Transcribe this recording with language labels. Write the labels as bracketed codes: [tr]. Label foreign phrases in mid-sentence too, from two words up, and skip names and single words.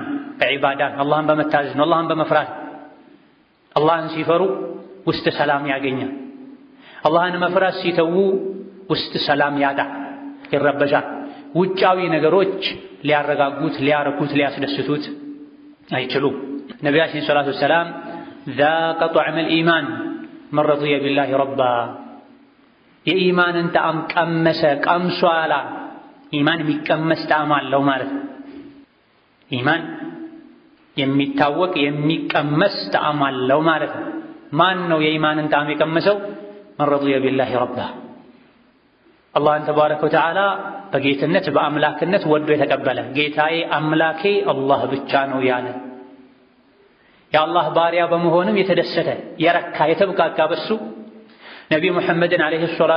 [am] በዒባዳ አላህን በመታዘዝ ነው፣ አላህን በመፍራት። አላህን ሲፈሩ ውስጥ ሰላም ያገኛል። አላህን መፍራት ሲተዉ ውስጥ ሰላም ያጣ ይረበሻል። ውጫዊ ነገሮች ሊያረጋጉት ሊያረኩት ሊያስደስቱት አይችሉም። ነቢያችን [ar] صلى الله عليه وسلم ذاق طعم الإيمان من رضي بالله ربا [am] የኢማንን ጣዕም ቀመሰ ቀምሷላ። ኢማን የሚቀመስ ጣዕም አለው ማለት ነው። ኢማን የሚታወቅ የሚቀመስ ጣዕም አለው ማለት ነው። ማን ነው የኢማንን ጣዕም የቀመሰው? [ar] من رضي بالله ربا [am] አላህን [ar] تبارك وتعالى [am] በጌትነት በአምላክነት ወዶ የተቀበለ ጌታዬ አምላኬ አላህ ብቻ ነው ያለ የአላህ ባሪያ በመሆንም የተደሰተ የረካ የተብቃቃ በሱ ነቢዩ ሙሐመድን [ar] عليه الصلاة